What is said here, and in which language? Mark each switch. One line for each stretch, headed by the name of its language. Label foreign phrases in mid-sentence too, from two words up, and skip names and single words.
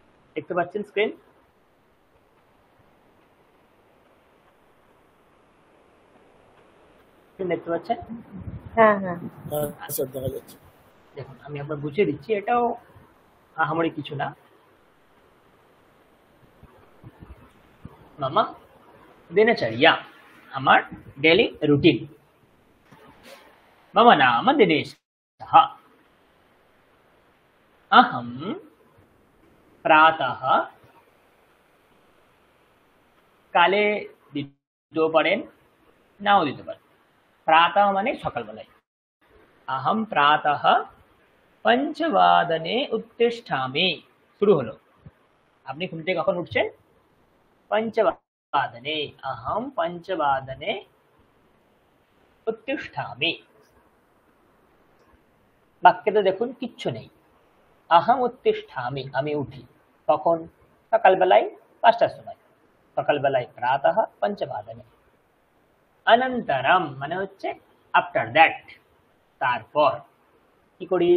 Bangla: দেখতে পাচ্ছেন স্ক্রিন? দেখতে পাচ্ছেন? হ্যাঁ হ্যাঁ স্যার দেখা যাচ্ছে। দেখুন আমি আপনার বুঝিয়ে দিচ্ছি, এটাও আহামরি কিছু না।
Sanskrit: মামা দিনচর্যা,
Bangla: আমার
English: daily routine.
Sanskrit: मम नाम दिनेशः। अहं प्रातः
Bangla: কালে দিতেও পারেন, নাও দিতে পারেন। প্রাতঃ মানে সকালবেলায়।
Sanskrit: अहं प्रातः पंचवादने उत्तिष्ठामि।
Bangla: শুরু হলো। আপনি ঘুম থেকে কখন উঠছেন?
Sanskrit: पंचवादने। अहं पंचवादने उत्तिष्ठामि।
Bangla: বাক্যতে দেখুন কিচ্ছু নেই।
Sanskrit: আহাম উত্তিষ্ঠামি,
Bangla: আমি উঠি। কখন? সকালবেলায় 5টার সময়। সকালবেলায়
Sanskrit: প্রাতঃ পঞ্চবাদনে।
Bangla: অনন্তরম মানে হচ্ছে
English: after that,
Bangla: তারপর কি করি?